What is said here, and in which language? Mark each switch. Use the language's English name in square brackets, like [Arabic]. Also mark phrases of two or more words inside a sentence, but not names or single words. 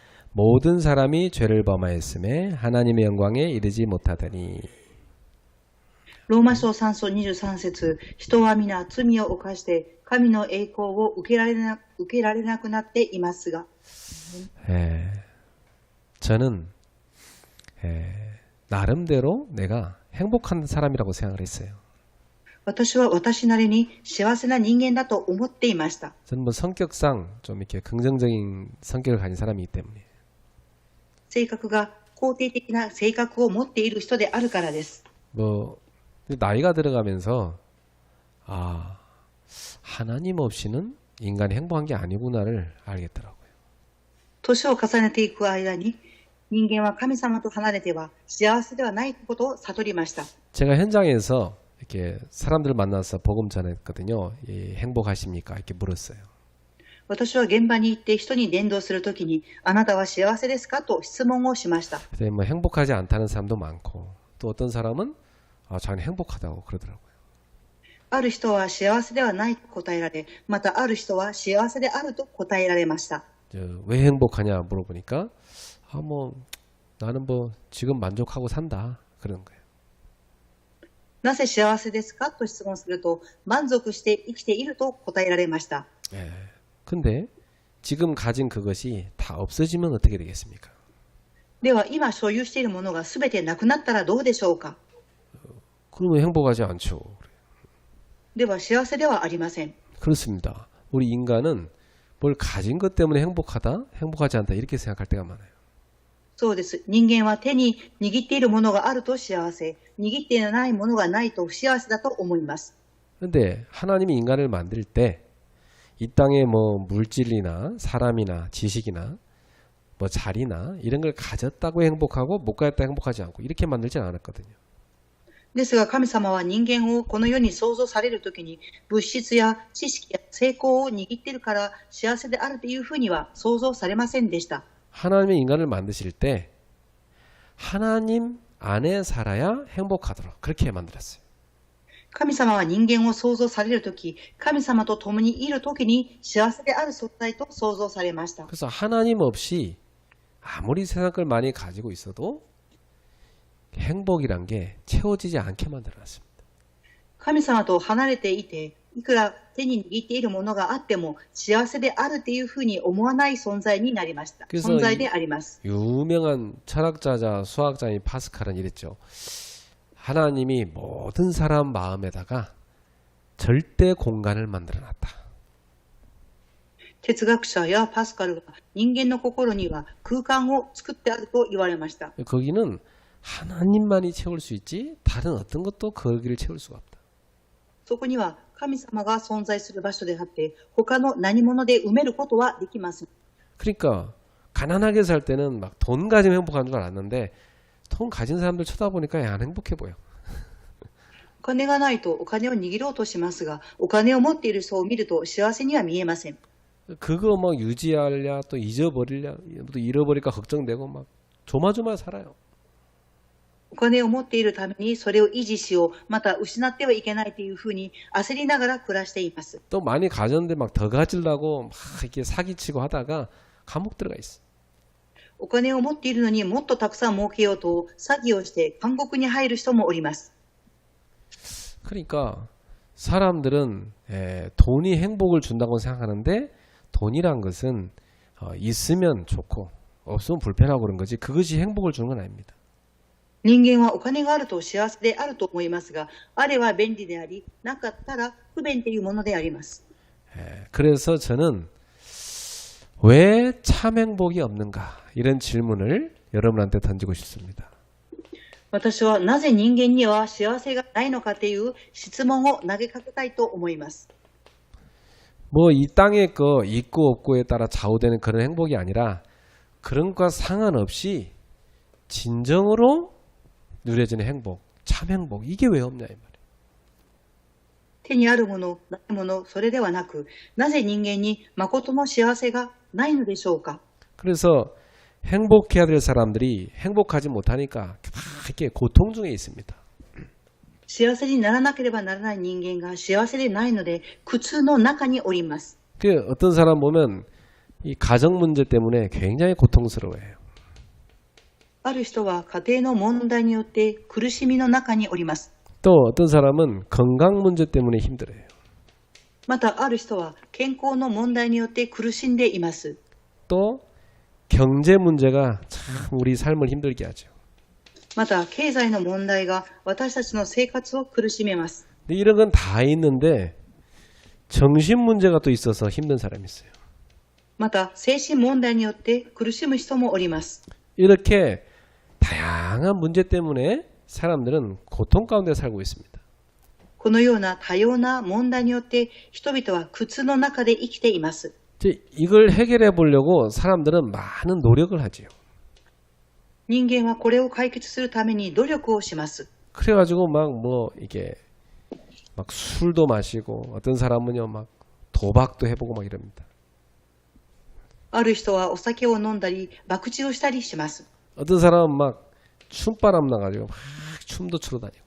[Korean] 모든 사람이 죄를 범하였음에 하나님의 영광에 이르지 못하더니. [Japanese] ローマ書3章23節、人は皆罪を犯して神の栄光を受けられなくなっていますが、 [Korean] 저는 나름대로 내가 행복한 사람이라고 생각을 했어요. [Japanese] 私は私なりに幸せな人間だと思っていました。 [Korean] 저는 뭐 성격상 좀 이렇게 긍정적인 성격을 가진 사람이기 때문에. [Japanese] 性格が肯定的な性格を持っている人であるからです。 [Korean] 뭐 나이가 들어가면서 하나님 없이는 인간이 행복한 게 아니구나를 알겠더라고요. [Japanese] 年を重ねていく間に人間は神様と離れては幸せではないことを悟りました。 [Korean] 제가 현장에서 이렇게 사람들 만나서 복음 전했거든요. 행복하십니까? 이렇게 물었어요. [Japanese] 私は現場に行って人に伝道するときに、あなたは幸せですかと質問をしました。 [Korean] 그래서 뭐 행복하지 않다는 사람도 많고 또 어떤 사람은 자기는 행복하다고 그러더라고요. [Japanese] ある人は幸せではないと答えられ、またある人は幸せであると答えられました。 [Korean] 왜 행복하냐 물어보니까 뭐 나는 뭐 지금 만족하고 산다 그러는 거예요. [Japanese] なぜ幸せですかと質問すると、満足して生きていると答えられました。 [Korean] 근데 지금 가진 그것이 다 없어지면 어떻게 되겠습니까? [Japanese] では今所有しているものがすべてなくなったらどうでしょうか。 [Korean] 그러면 행복하지 않죠. [Japanese] では幸せではありません。 [Korean] 그렇습니다. 우리 인간은 뭘 가진 것 때문에 행복하다, 행복하지 않다 이렇게 생각할 때가 많아요. [Japanese] そうです。人間は手に握っているものがあると幸せ、握っていないものがないと不幸せだと思います。 [Korean] 그런데 하나님이 인간을 만들 때 이 땅에 뭐 물질이나 사람이나 지식이나 뭐 자리나 이런 걸 가졌다고 행복하고 못 가졌다고 행복하지 않고 이렇게 만들지 않았거든요. [Japanese] ですが神様は人間をこの世に創造されるときに物質や知識や成功を握っているから幸せであるというふうには想像されませんでした。 [Korean] 하나님이 인간을 만드실 때 하나님 안에 살아야 행복하도록 그렇게 만들었어요. [Japanese] 神様は人間を創造されるとき、神様と共にいるときに幸せである存在と創造されました。 [Korean] 그래서 하나님 없이 아무리 세상 걸 많이 가지고 있어도 행복이란 게 채워지지 않게 만들어놨습니다. [Japanese] 神様と離れていて、いくら手に握っているものがあっても幸せであるというふうに思わない存在になりました。存在であります。 [Korean] 유명한 철학자자 수학자인 파스칼은 이랬죠. 하나님이 모든 사람 마음에다가 절대 공간을 만들어놨다. [Japanese] 哲学者やパスカルが人間の心には空間を作ってあると言われました。 [Korean] 거기는 하나님만이 채울 수 있지 다른 어떤 것도 거기를 채울 수가 없다. [Japanese] そこには神様が存在する場所であって、他の何者で埋めることはできません。 [Korean] 그러니까 가난하게 살 때는 막 돈 가지면 행복한 줄 알았는데 돈 가진 사람들 쳐다보니까 안 행복해 보여. [Japanese] お金がないとお金を握ろうとしますが、お金を持っている人を見ると幸せには見えません。 [Korean] 그거 막 유지하려 또 잊어버리려 또 잃어버릴까 걱정되고 막 조마조마 살아요. [Japanese] お金を持っているためにそれを維持しよう、また失ってはいけないというふうに焦りながら暮らしています。 [Korean] 또 많이 가졌는데 막 더 가지려고 막 이렇게 사기치고 하다가 감옥 들어가 있어. [Japanese] お金を持っているのにもっとたくさん儲けようと詐欺をして監獄に入る人もおります。 [Korean] 그러니까 사람들은 돈이 행복을 준다고 생각하는데 돈이란 것은 있으면 좋고 없으면 불편하고 그런 거지 그것이 행복을 주는 건 아닙니다. [Japanese] 人間はお金があると幸せであると思いますが、あれは便利であり、なかったら不便というものであります。 [Korean] 그래서 저는 왜 참 행복이 없는가 이런 질문을 여러분한테 던지고 싶습니다. [Japanese] 私はなぜ人間には幸せがないのかという質問を投げかけたいと思います。 [Korean] 뭐 이 땅에 거 있고 없고에 따라 좌우되는 그런 행복이 아니라 그런 것과 상관없이 진정으로 누려지는 행복, 참 행복 이게 왜 없냐 이 말이에요. [Japanese] 手にあるもの、ないもの、それではなく、なぜ人間に誠の幸せがないのでしょうか。 [Korean] 그래서 행복해야 될 사람들이 행복하지 못하니까 막 이렇게 고통 중에 있습니다. [Japanese] 幸せにならなければならない人間が幸せでないので苦痛の中におります。 [Korean] 그 어떤 사람 보면 이 가정 문제 때문에 굉장히 고통스러워해요. [Japanese] ある人は家庭の問題によって苦しみの中におります。 [Korean] 또 어떤 사람은 건강 문제 때문에 힘들어요. [Japanese] またある人は健康の問題によって苦しんでいます。 [Korean] 또 경제 문제가 참 우리 삶을 힘들게 하죠. [Japanese] また経済の問題が私たちの生活を苦しめます。 [Korean] 근데 이런 건 다 있는데 정신 문제가 또 있어서 힘든 사람이 있어요. [Japanese] また精神問題によって苦しむ人もおります。 [Korean] 이렇게 다양한 문제 때문에 사람들은 고통 가운데 살고 있습니다. [Japanese] このような多様な問題によって人々は苦痛の中で生きています。 [Korean] 이걸 해결해 보려고 사람들은 많은 노력을 하지요. [Japanese] 人間はこれを解決するために努力をします。 [Korean] 그래가지고 막 뭐 이게 막 술도 마시고 어떤 사람은요 막 도박도 해보고 막 이럽니다. [Japanese] ある人はお酒を飲んだり、博打をしたりします。 [Korean] 어떤 사람은 막 춤바람 나가지고 막 춤도 추러 다니고.